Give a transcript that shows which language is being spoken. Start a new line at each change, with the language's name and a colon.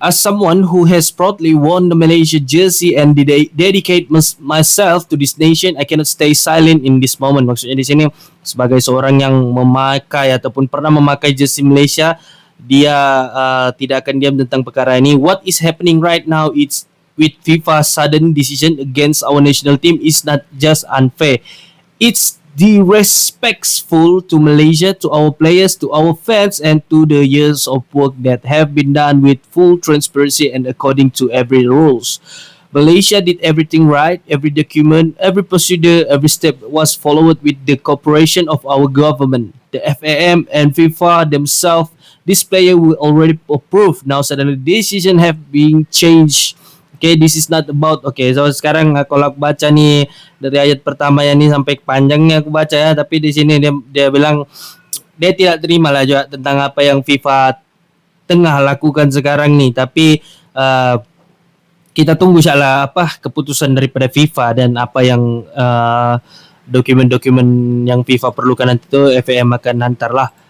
English: As someone who has proudly worn the Malaysia jersey and dedicate myself to this nation, I cannot stay silent in this moment.
Malay: Maksudnya di sini sebagai seorang yang memakai ataupun pernah memakai jersey Malaysia, dia tidak akan diam tentang perkara ini.
English: What is happening right now it's with FIFA's sudden decision against our national team is not just unfair. It's disrespectful to Malaysia, to our players, to our fans and to the years of work that have been done with full transparency and according to every rules. Malaysia did everything right. Every document, every procedure, every step was followed with the cooperation of our government, the FAM and FIFA themselves. This player will already approve. Now suddenly decision have been changed. Okay, this is not about.
Malay: Okay, so sekarang kalau aku baca ni dari ayat pertama yang ni sampai panjangnya aku baca ya, tapi di sini dia bilang dia tidak terima lah juga tentang apa yang FIFA tengah lakukan sekarang ni. Tapi kita tunggu insyaallah apa keputusan daripada FIFA dan apa yang dokumen-dokumen yang FIFA perlukan nanti tu FAM akan hantarlah.